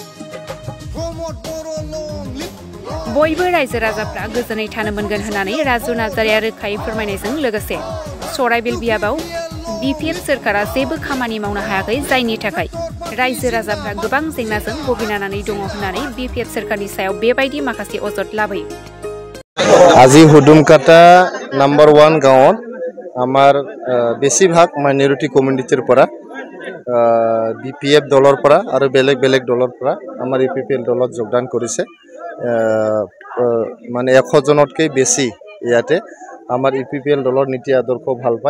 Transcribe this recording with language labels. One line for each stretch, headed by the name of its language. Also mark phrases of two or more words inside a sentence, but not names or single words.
Bodo: बयबो रायजो राजाफ्रा गोजोनै थानो मोनगोन होननानै राजु नार्जारिया रोखायै फोरमायनायजों लोगोसे सराइबिल बियाबाव बिपिएफ सोरखारा जेबो खामानि मावनो हायाखै, जायनि थाखाय रायजो राजाफ्रा गोबां जेंनाजों भुगिनानै दङ होननानै बिपिएफ सोरखारनि सायाव बेबायदि माखासे अजद लाबोयो।
Assamese: আজি হুদুমকাটা নাম্বার 1 গাঁৱত আমাৰ বেছিভাগ মাইনৰিটি কমিউনিটিৰ পৰা বিপিএফ দলৰ পৰা আৰু বেলেগ বেলেগ দলৰ পৰা আমাৰ ইউপিপিএল দলত যোগদান কৰিছে। মানে 100 জনতকৈ বেছি ইয়াতে আমাৰ ইউপিপিএল দলৰ নীতি আদৰ্শ ভাল পায়।